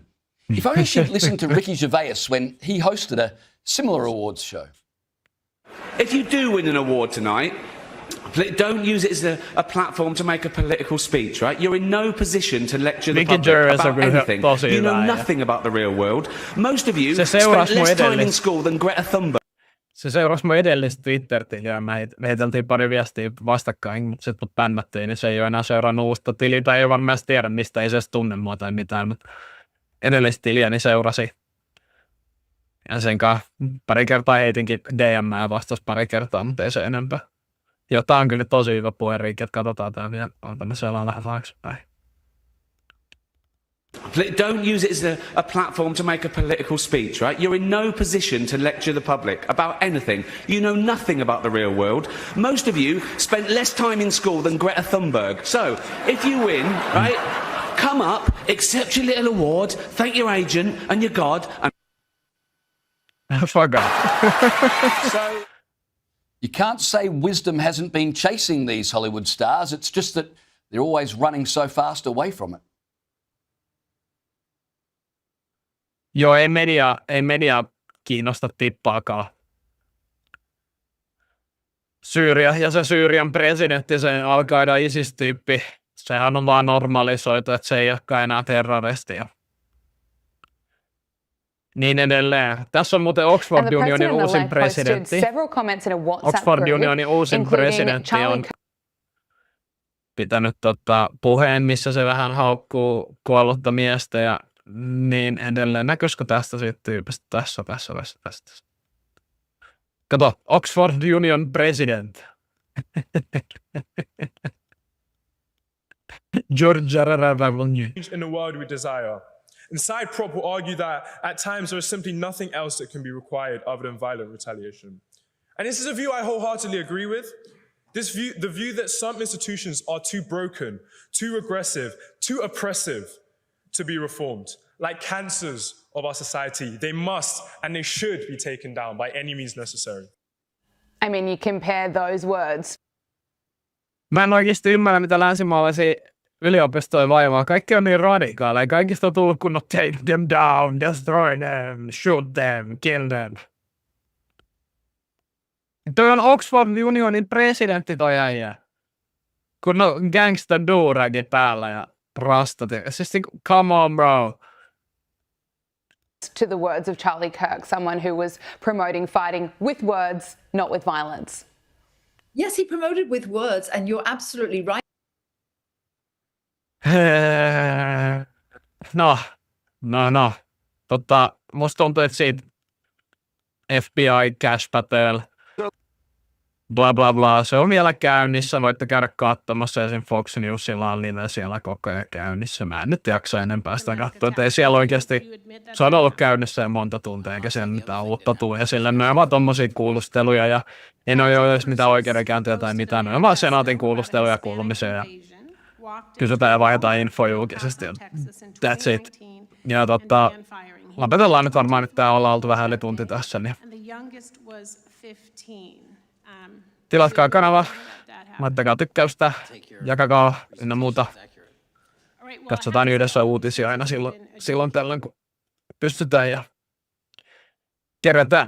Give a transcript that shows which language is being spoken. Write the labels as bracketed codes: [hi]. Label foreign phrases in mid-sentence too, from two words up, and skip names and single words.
[en] If only she'd listened to Ricky Gervais when he hosted a similar awards show. If you do win an award tonight, don't use it as a platform to make a political speech, right? You're in no position to lecture the public about anything. You know nothing about the real world. Most of you spent less time in school than Greta Thunberg. [fi] Se seurasi mun edellistä Twitter-tiliä ja me heiteltiin pari viestiä vastakkain, mutta sitten mut bännättiin, niin se ei ole enää seurannut uusta tiliä, tai ei varmaan tiedä, mistä ei se edes tunne mua tai mitään, mutta edellistä tiliä niin seurasi. Ja sen kanssa pari kertaa heitinkin DM ja vastasi pari kertaa, mutta ei se enempää. Joo, tää on kyllä tosi hyvä puheenriikki, että katsotaan tää vielä. Otamme sellaan lähes näin. [en] Don't use it as a platform to make a political speech, right? You're in no position to lecture the public about anything. You know nothing about the real world. Most of you spent less time in school than Greta Thunberg. So, if you win, right, come up, accept your little award, thank your agent and your God, and fuck off. So, you can't say wisdom hasn't been chasing these Hollywood stars. It's just that they're always running so fast away from it. [fi] Joo, ei media kiinnosta tippaakaan. Syyria ja se Syyrian presidentti, se Al-Qaida ISIS-tyyppi, sehän on vaan normalisoitu, että se ei olekaan enää terroristia. Niin edelleen. Tässä on muuten Oxford Unionin uusin presidentti. Oxford Unionin uusin presidentti on pitänyt puheen, missä se vähän haukkuu kuollutta miestä ja niin edelleen. Näkyisikö tästä siitä tyypistä? Tässä. Kato, [en] Oxford Union president. George R.R. In the world we desire. And Side Prop will argue that at times there is simply nothing else that can be required other than violent retaliation. And this is a view I wholeheartedly agree with. The view that some institutions are too broken, too aggressive, too oppressive to be reformed, like cancers of our society. They must and they should be taken down by any means necessary. I mean, you compare those words. [fi] Mä en oikeasti ymmärrä, mitä länsimaalaisia yliopistoja vaivaa. Kaikki on niin radikaaleja. Kaikista on tullut kunnon [en] take them down, destroy them, shoot them, kill them. [fi] Toi on Oxford Unionin presidentti toi äijä. Kun on gangsta duragi päällä ja rastat. Siis [en] come on bro. To the words of Charlie Kirk, someone who was promoting fighting with words, not with violence. Yes, he promoted with words, and you're absolutely right. No. [fi] Musta tuntuu, että siitä FBI, Kash Patel, bla bla bla, se on vielä käynnissä, voitte käydä katsomassa, ja sen Fox Newsilla on live siellä koko ajan käynnissä. Mä en nyt jaksa enempää sitä katsoa, että ei siellä oikeasti, se on ollut käynnissä jo monta tuntia, eikä siellä mitään uutta tule esille. Ne on vaan tommosia kuulusteluja, ja ei ne ole edes mitään oikeudenkäyntiä tai mitään, ne on vaan senaatin kuulusteluja kuulumisia, ja kysytään ja vaihdetaan info julkisesti, [en] that's it. [fi] Ja lopetellaan nyt varmaan, että tää ollaan oltu vähän yli tunti tässä, niin tilatkaa kanava, laittakaa tykkäystä, jakakaa ynnä muuta. Katsotaan yhdessä uutisia aina silloin tällöin, kun pystytään ja kerätään.